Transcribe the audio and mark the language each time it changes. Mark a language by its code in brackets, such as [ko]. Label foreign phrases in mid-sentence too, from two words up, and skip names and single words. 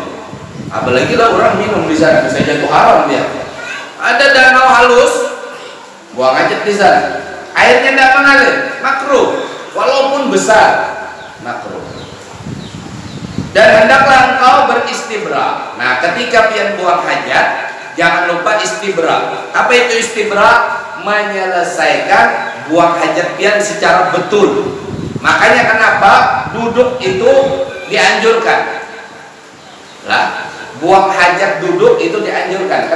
[bjn] Apalagi lah orang minum di sana bisa jatuh haram dia. [id] Ada danau halus, buang hajat di sana, airnya tidak mengalir, makruh. Walaupun besar, makruh. Dan hendaklah engkau beristibra. [bjn] Nah, ketika pian buang hajat, jangan lupa istibra. [id] Apa itu istibra? [bjn] Menyelesaikan buang hajat pian secara betul. [id] Makanya kenapa duduk itu dianjurkan? [bjn] Lah, buang hajat duduk itu dianjurkan.